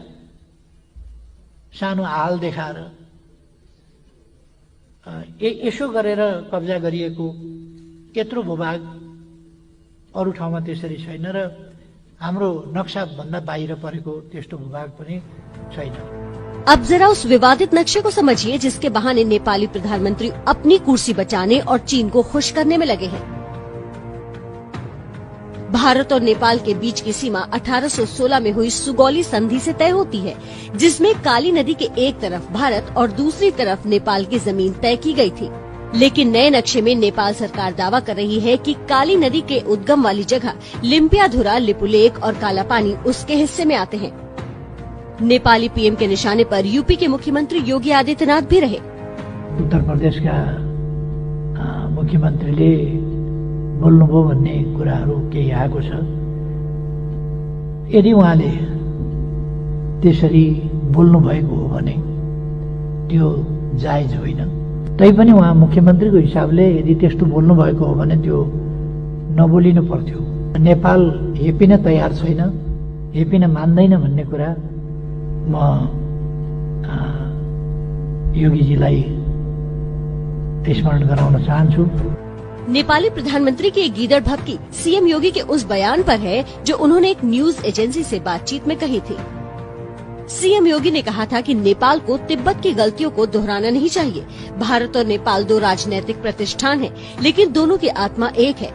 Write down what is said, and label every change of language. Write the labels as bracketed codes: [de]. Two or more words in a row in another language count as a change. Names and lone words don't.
[ne] सानो हाल देखाएर यसो गरेर कब्जा गरिएको यत्रो भूभाग अरू ठाउँमा त्यसरी छैन र हाम्रो नक्सा भन्दा बाहिर परेको त्यस्तो भूभाग पनि छैन। [hi] अब जरा उस विवादित नक्शे को समझिए जिसके बहाने नेपाली प्रधानमंत्री अपनी कुर्सी बचाने और चीन को खुश करने में लगे हैं। भारत और नेपाल के बीच की सीमा 1816 में हुई सुगौली संधि से तय होती है, जिसमें काली नदी के एक तरफ भारत और दूसरी तरफ नेपाल की जमीन तय की गई थी। लेकिन नए नक्शे में नेपाल सरकार दावा कर रही है कि काली नदी के उद्गम वाली जगह लिम्पियाधुरा, लिपुलेक और कालापानी उसके हिस्से में आते हैं। नेपाली पीएम के निशाने पर यूपी के मुख्यमंत्री योगी आदित्यनाथ भी रहे। [ne] उत्तर प्रदेश का मुख्यमन्त्रीले बोल्नुभयो भन्ने कुराहरू केही आएको छ। यदि उहाँले त्यसरी बोल्नु भएको हो भने त्यो जायज होइन। तैपनि उहाँ मुख्यमन्त्रीको हिसाबले यदि त्यस्तो बोल्नु भएको हो भने त्यो नबोलिनु पर्थ्यो। नेपाल हेपिन तयार छैन, हेपिन मान्दैन भन्ने कुरा म योगीजीलाई स्मरण गराउन चाहन्छु। [hi] नेपाली प्रधानमंत्री की एक गीदड़ भपकी सीएम योगी के उस बयान पर है जो उन्होंने एक [en] news agency [hi] से बातचीत में कही थी। सीएम योगी ने कहा था कि नेपाल को तिब्बत की गलतियों को दोहराना नहीं चाहिए। भारत और नेपाल दो राजनीतिक प्रतिष्ठान हैं, लेकिन दोनों की आत्मा एक है।